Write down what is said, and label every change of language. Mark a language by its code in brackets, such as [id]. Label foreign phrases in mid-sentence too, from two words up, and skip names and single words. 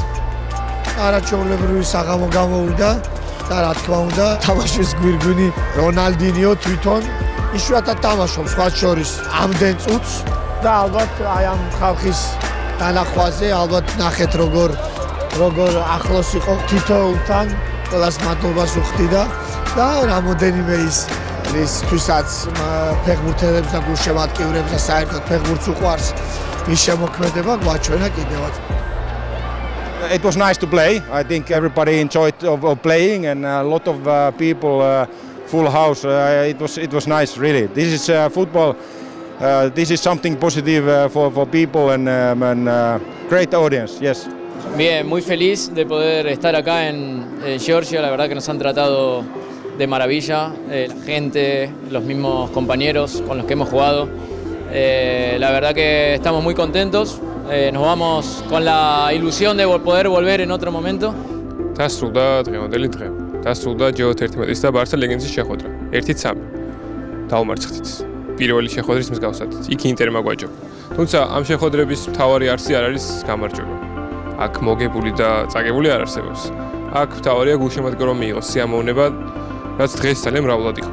[ka] არაჩვეულებრივი საღამო გამოვიდა. და რა თქმა უნდა, თამაშის გვირგვინი რონალდინიო თვითონ იშვიათად თამაშობს სხვა შორის ამდენ წუთს და ალბათ აი ამ ხალხის დანახვაზე ალბათ ნახეთ როგორ ახლოს იყო თითოეულთან, ყველას მადლობას უხდიდა და რამოდენიმე ისთვისაც ფეხბურთელებს და გულშემატკივრებს და საერთოდ ფეხბურთს უყვარს ის შემოქმედება გვაჩვენა კიდევაც. [en] It was nice to play. I think everybody enjoyed of playing, and a lot of people, full house. It was nice, really. This is football. This is something positive for people and great audience. Yes. [es] Bien, muy feliz de poder estar acá en Georgia. La verdad que nos han tratado de maravilla. La gente, los mismos compañeros con los que hemos jugado. La verdad que estamos muy contentos. Nos vamos con la ilusión de poder volver en otro momento. [ka] დასრულდა დღევანდელი დღე. დასრულდა G11-ის და Barça ლეგენდის შეხვედრა. 1-3. დაუმარცხდით. პირველი შეხვედრის მსგავსად. იქ ინტერმა გვაჯობა. თუმცა ამ შეხვედრების მთავარი არსი არ არის გამარჯვება. აქ მოგებული და წაგებული არ არსებობს. აქ მთავარია გულშემატკივრობა მიიღოს სიამოვნება, რაც დღეს ძალიან მრავლად იყო.